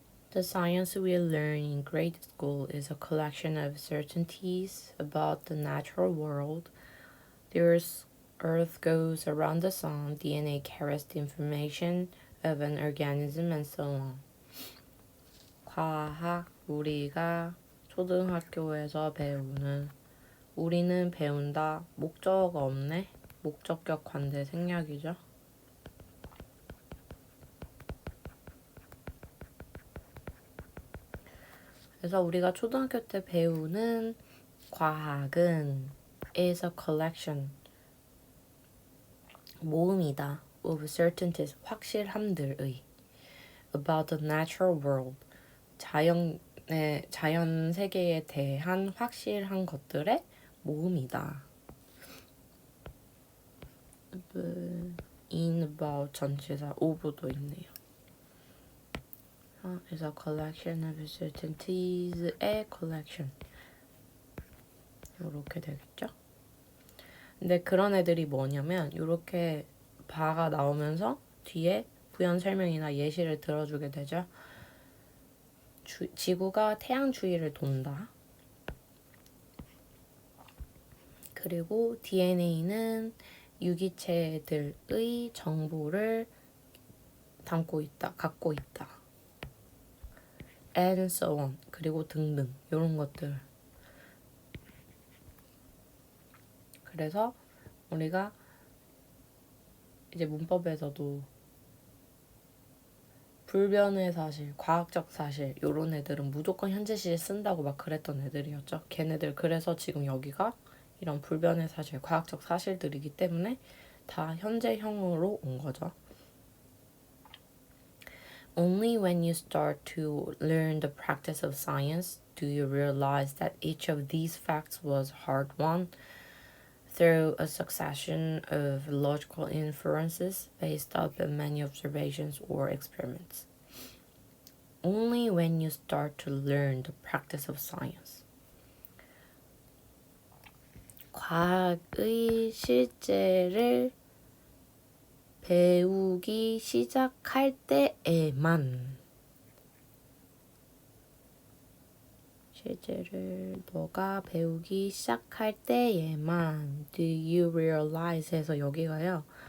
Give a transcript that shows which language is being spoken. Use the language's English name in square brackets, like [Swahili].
[English] The science we learn in grade school is a collection of certainties about the natural world. The Earth goes around the sun, DNA carries the information of an organism, and so on. [Korean] 과학, 우리가 초등학교에서 배우는 우리는 배운다. 목적 없네. 목적격 관대 생략이죠. 그래서 우리가 초등학교 때 배우는 과학은 [English] is a collection, [Korean] 모음이다. [English] of certainties, [Korean] 확실함들의 [English] about the natural world, [Korean] 자연 세계에 대한 확실한 것들의 모음이다. in about 전치사 of도 있네요. [English] is a collection of certainties [Korean] 의 collection. 이렇게 되겠죠? 근데 그런 애들이 뭐냐면 이렇게 바가 나오면서 뒤에 부연 설명이나 예시를 들어주게 되죠. 지구가 태양 주위를 돈다. 그리고 DNA는 유기체들의 정보를 갖고 있다. [English] And so on. [Korean] 그리고 등등. 이런 것들. 그래서 우리가 이제 문법에서도 불변의 사실, 과학적 사실 이런 애들은 무조건 현재 시제 쓴다고 막 그랬던 애들이었죠. 걔네들 그래서 지금 여기가 이런 불변의 사실, 과학적 사실들이기 때문에 다 현재형으로 온 거죠. [English] Only when you start to learn the practice of science do you realize that each of these facts was hard-won through a succession of logical inferences based on many observations or experiments. Only when you start to learn the practice of science. [Korean] 과학의 실제를 배우기 시작할 때에만 실제를 너가 배우기 시작할 때에만 [English] do you realize [Korean] 해서 여기가요.